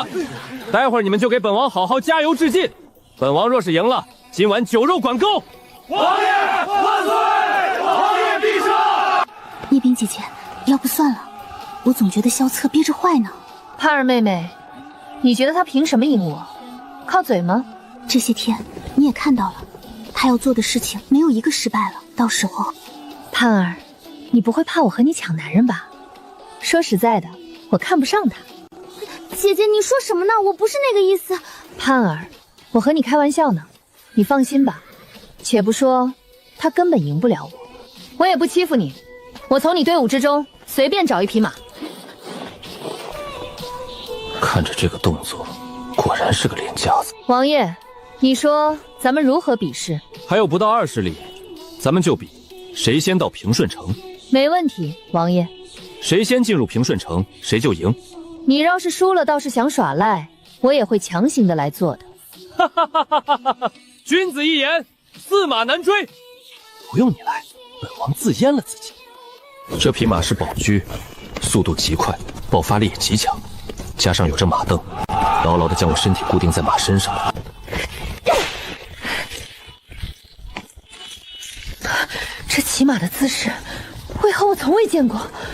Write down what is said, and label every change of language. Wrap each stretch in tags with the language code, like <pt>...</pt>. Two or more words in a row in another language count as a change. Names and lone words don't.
<zh>待會兒你們就給本王好好加油致敬。本王若是贏了，今晚酒肉管夠。王爺萬歲！王爺必勝！聶冰姐姐，要不算了，我總覺得蕭策憋着壞呢。盼兒妹妹，你覺得他憑什麼贏我？靠嘴嗎？這些天你也看到了，他要做的事情沒有一個失敗了。到時候，盼兒，你不會怕我和你搶男人吧？說實在的，我看不上他。姐姐，你說什麼呢？我不是那個意思。盼兒，我和你開玩笑呢，你放心吧。且不說他根本贏不了我。我也不欺負你，我從你隊伍之中隨便找一匹馬。看着這個動作，果然是個練家子。王爺，你說咱們如何比試？還有不到20里，咱們就比誰先到平順城。沒問題，王爺。誰先進入平順城，誰就贏。你要是輸了，倒是想耍賴，我也会強行的來做的。哈哈哈哈哈哈！君子一言，駟馬難追。不用你來，本王自閹了自己。這匹馬是寶駒，速度極快，爆發力也極強，加上有着馬鐙，牢牢地將我身體固定在馬身上。這騎馬的姿勢，為何我從未見過？</zh>